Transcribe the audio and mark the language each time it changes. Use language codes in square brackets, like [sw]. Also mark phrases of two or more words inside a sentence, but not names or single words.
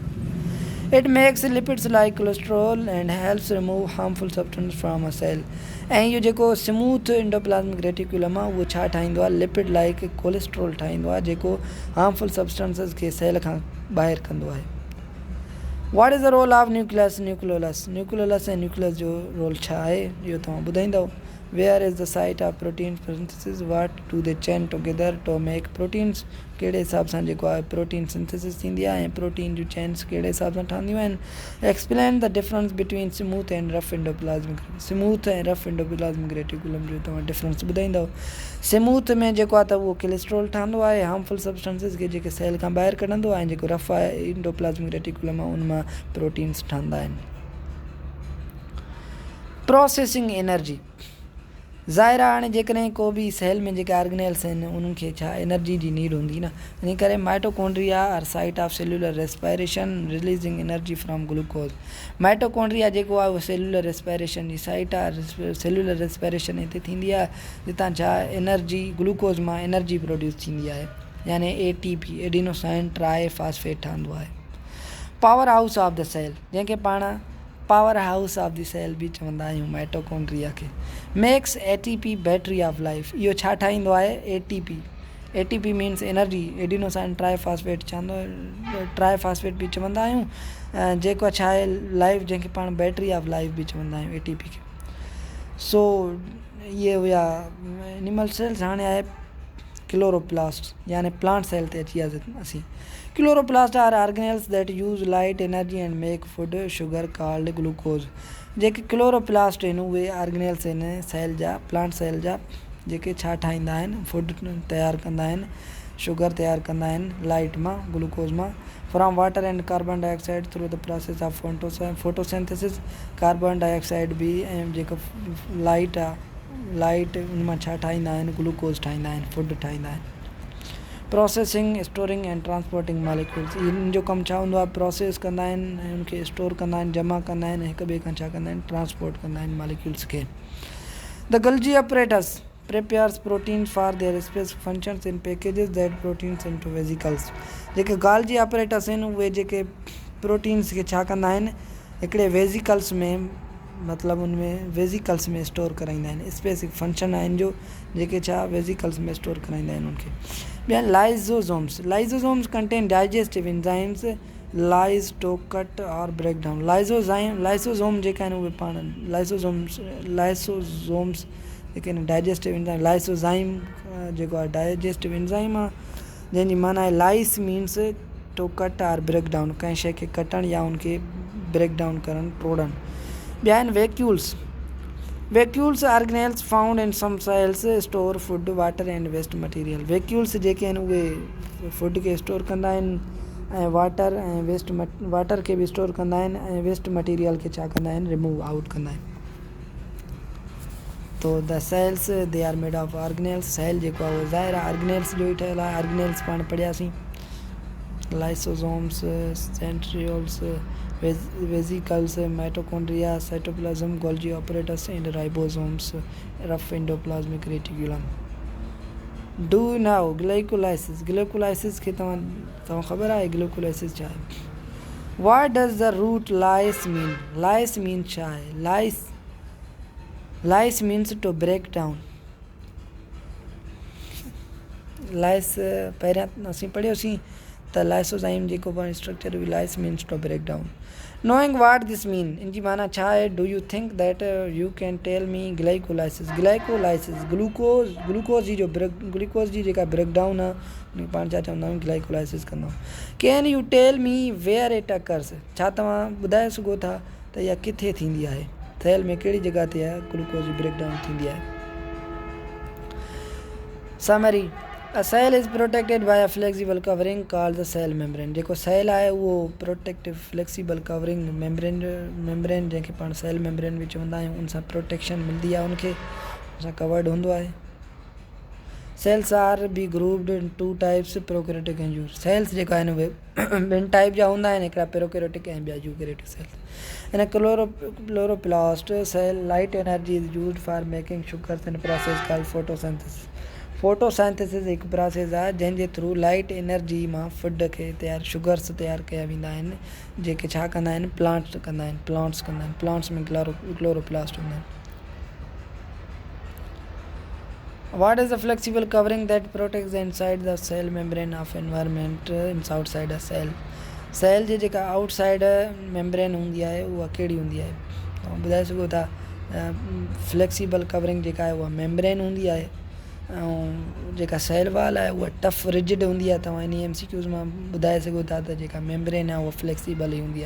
[en] It makes lipids like cholesterol and helps remove harmful substances from a cell। [sd] ऐं इहो जेको [en] smooth endoplasmic reticulum [sd] आहे उहो छा ठाहींदो आहे, [en] lipid like cholesterol [sd] ठाहींदो आहे, जेको [en] harmful substances [sd] खे सेल खां ॿाहिरि कंदो आहे। [en] What is the role of nucleus nucleolus. [sd] न्यूक्लियोलस ऐं न्यूक्लियस जो रोल छा आहे, इहो तव्हां ॿुधाईंदव। [en] Where is the site of protein synthesis? What do they chain together to make proteins? [sd] कहिड़े हिसाब सां जेको आहे [en] protein synthesis [sd] थींदी आहे ऐं प्रोटीन जूं चेन्स कहिड़े हिसाब सां ठहंदियूं आहिनि. [en] Explain the difference between smooth and rough endoplasmic. [sd] स्मूथ ऐं [en] rough endoplasmic reticulum [sd] जो तव्हां डिफरेंस ॿुधाईंदव. स्मूथ में जेको आहे त उहो कोलेस्ट्रॉल ठहंदो आहे, [en] harmful substances [sd] खे जेके सेल खां ॿाहिरि कढंदो आहे, ऐं जेको रफ आहे [en] endoplasmic reticulum [sd] आहे उन मां प्रोटीन्स ठहंदा आहिनि. [en] processing energy. [sd] ज़ाहिर आहे हाणे जेकॾहिं को बि सेल में जेके ऑर्गेनेल्स आहिनि उन्हनि खे छा एनर्जी जी नीड हूंदी न, इन करे [en] mitochondria are site of cellular respiration releasing energy from glucose. [sd] माइटोकॉन्ड्रिया जेको आहे उहो [en] cellular respiration [sd] जी साइट आहे. [en] cellular respiration [sd] हिते थींदी आहे जितां छा [en] energy glucose [sd] मां [en] energy produce [sd] थींदी आहे, यानी [en] ATP adenosine tri phosphate [sd] ठहंदो आहे. [en] power house of the cell, [sd] जंहिंखे पाण [en] power house of the cell [sd] बि चवंदा आहियूं माइटोकॉन्ड्रिया खे. [en] makes ATP battery of life. [sd] इहो छा ठाहींदो आहे? [en] ATP means energy. adenosine triphosphate triphosphate [sd] बि चवंदा आहियूं, जेको छा आहे लाइफ, जंहिंखे पाण [en] battery of life [sd] बि चवंदा आहियूं ATP खे. सो इहे हुया [en] animal cells. [sd] हाणे आहे क्लोरोप्लास्ट, यानी [en] plant cell [sd] ते अची वियासीं असीं. [en] chloroplast are organelles that use light energy and make food sugar called glucose. [sd] जेके क्लोरोप्लास्ट आहिनि उहे ऑर्गेनेल्स आहिनि सेल जा, [en] plant cell [sd] जा, जेके छा ठाहींदा आहिनि? फूड तयारु कंदा आहिनि, शुगर तयारु कंदा आहिनि लाइट मां, ग्लूकोज मां, [en] from water and carbon dioxide through the process of photosynthesis. carbon dioxide [sd] बि ऐं जेको लाइट आहे, लाइट उन मां छा ठाहींदा आहिनि? ग्लूकोज ठाहींदा आहिनि, फूड ठाहींदा आहिनि. [en] processing, storing and transporting molecules. [sd] इन जो कमु छा हूंदो आहे? प्रोसेस कंदा आहिनि ऐं उनखे स्टोर कंदा आहिनि, जमा कंदा आहिनि, हिक ॿिए खां छा कंदा आहिनि? ट्रांसपोर्ट कंदा आहिनि मॉलिक्यूल्स खे. [en] the Golgi apparatus prepares proteins for their specific functions in packages that proteins into vesicles. [sd] जेके [en] Golgi apparatus [sd] आहिनि उहे जेके प्रोटीन्स खे छा कंदा आहिनि? हिकिड़े वेजिकल्स में, मतिलबु उनमें वेजिकल्स में स्टोर कराईंदा आहिनि. [en] specific function [sd] आहिनि जो जेके छा वेजिकल्स में स्टोर कराईंदा आहिनि उनखे. ॿिया लाइज़ोसोम्स. [en] lysosomes contain digestive enzymes lyse to cut or break down. [sd] लाइसोसोम जेका आहिनि उहे पाण लाइसोसोम्स जेके आहिनि [en] digestive enzyme. [sd] लाइसोजाइम जेको आहे [en] digestive enzyme [sd] आहे, जंहिंजी माना आहे [en] lyse means to cut or break down, [sd] कंहिं शइ खे कटणु या उनखे [en] break down [sd] करणु, टोड़णु. ॿिया आहिनि वैक्यूल्स. [en] vacuoles organelles found in some cells store food water and waste material. [sd] वैक्यूल्स जेके आहिनि उहे फूड खे स्टोर कंदा आहिनि ऐं वाटर ऐं [en] waste water [sd] खे बि स्टोर कंदा आहिनि ऐं [en] waste material [sd] खे छा कंदा आहिनि? [en] remove out [sd] कंदा आहिनि. [en] so the cells they are made of organelles. [sd] सेल जेको आहे उहो ज़ाहिर आहे ऑर्गेनेल्स जो ई ठहियलु आहे. ऑर्गेनेल्स पाण पढ़ियासीं. [en] lysosomes, centrioles, vesicles, mitochondria, cytoplasm, Golgi apparatus and ribosomes, rough endoplasmic reticulum. do now glycolysis. [sd] ग्लाइकोलाइसिस खे तव्हां ख़बर आहे ग्लाइकोलाइसिस छा आहे? [en] What does the root lyse mean? [sd] लाइस मीन छा आहे? [en] lyse means to break down. [sd] लाइस पहिरियां असीं पढ़ियोसीं त लाइसोजाइम जेको पाण स्ट्रक्चर हुई, [en] lyse means to break down. knowing what this mean, [sd] इन जी माना छा आहे? [en] do you think that you can tell me glycolysis. [sd] ग्लाइकोलाइसिस ग्लूकोज जी जेका [en] break down [sd] आहे उन पाण छा चवंदा आहियूं? ग्लाइकोलाइसिस कंदा आहियूं. [en] can you tell me where it occurs. [sd] छा तव्हां ॿुधाए सघो था त इहा किथे थींदी आहे? सेल में कहिड़ी जॻह ते आहे ग्लूकोज जी [en] break down [sd] थींदी आहे? [en] summary. A cell is protected by a flexible covering called the cell membrane. [sd] जेको सेल आहे उहो [en] protective flexible covering membrane [sd] जंहिंखे पाण [en] cell membrane [sd] बि चवंदा आहियूं, उन सां प्रोटेक्शन मिलंदी आहे, उनखे उन सां कवर्ड हूंदो आहे. [en] cells are be grouped in 2 types, prokaryotic and eukaryotic. [sd] सेल्स जेका आहिनि उहे 2 टाइप जा हूंदा आहिनि, हिकिड़ा प्रोकैरियोटिक ऐं ॿिया [en] eukaryotic cells. in chloroplast cell light energy is used for making sugars in process called photosynthesis. [sd] फोटोसिंथेसिस हिकु प्रोसेस आहे जंहिंजे थ्रू [en] light energy [sd] मां फूड खे शुगर्स तयारु कया वेंदा आहिनि, जेके छा कंदा आहिनि? प्लांट्स कंदा आहिनि. प्लांट्स में क्लोरोप्लास्ट हूंदा आहिनि. [en] What is the flexible covering that protects the inside the cell membrane of environment outside a cell? [sd] सेल जी जेका [en] outside membrane [sd] हूंदी आहे उहा कहिड़ी हूंदी आहे? तव्हां ॿुधाए सघो था [en] flexible covering [sd] जेका आहे उहा मेम्ब्रेन हूंदी आहे ऐं जेका [en] cell wall [sd] आहे उहा [en] tough rigid [sd] हूंदी आहे। तव्हां इन MCQs मां ॿुधाए सघो था त जेका मेम्ब्रेन आहे उहा फ्लैक्सिबल ई हूंदी आहे।